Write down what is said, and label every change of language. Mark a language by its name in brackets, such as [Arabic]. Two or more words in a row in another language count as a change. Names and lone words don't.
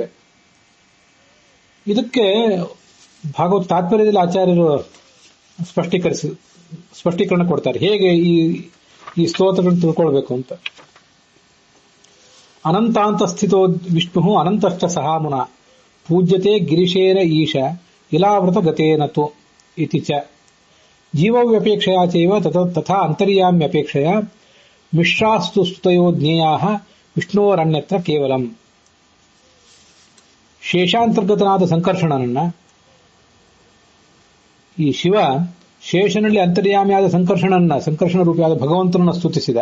[Kannada] ಇದಕ್ಕೆ ಭಾಗವತ ತಾತ್ಪರ್ಯದಲ್ಲಿ ಆಚಾರ್ಯರು ಸ್ಪಷ್ಟೀಕರಣ ಕೊಡ್ತಾರೆ, ಹೇಗೆ ಈ ಸ್ತೋತ್ರಗಳನ್ನು ತಿಳ್ಕೊಳ್ಬೇಕು ಅಂತ. [Sanskrit] ಅನಂತಾಂತ ಸ್ಥಿತೋ ವಿಷ್ಣು ಅನಂತಶ್ಚ ಸಹಾಮುನ ಪೂಜ್ಯತೆ ಗಿರಿಶೇನ ಈಶ ಇಲಾವೃತ ಗತೇನತು ಇತಿ ಚ ಜೀವವ್ಯಪೇಕ್ಷೆಯ ಚೈವ ತಥಾ ಅಂತರ್ಯಾಮ್ಯಪೇಕ್ಷೆಯ ಮಿಶ್ರಾಸ್ತು ಸ್ತುತಯೋ ಜ್ಞೇಯಾಃ ವಿಷ್ಣೋರನ್ಯತ್ರ ಕೇವಲಂ. [Kannada] ಶೇಷಾಂತರ್ಗತನಾದ ಸಂಕರ್ಷಣನನ್ನ ಈ ಶಿವ ಶೇಷನಲ್ಲಿ ಅಂತರ್ಯಾಮಿಯಾದ ಸಂಕರ್ಷಣ ರೂಪಿಯಾದ ಭಗವಂತನನ್ನು ಸ್ತುತಿಸಿದ.